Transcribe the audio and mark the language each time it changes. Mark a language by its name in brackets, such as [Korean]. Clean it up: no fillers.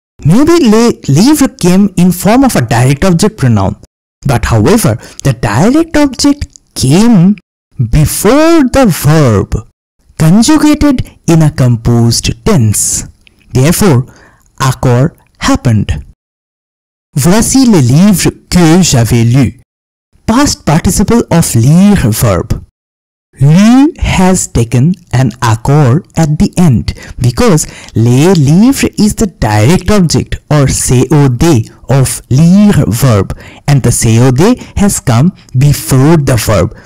[English] Maybe les livres came in form of a direct object pronoun, but however, the direct object came before the verb conjugated in a composed tense. Therefore, accord happened. [French] Voici les livres que j'avais lus. [English] Past participle of lire verb. Lu has taken an accord at the end because les livres is the direct object or COD of lire verb and the COD has come before the verb.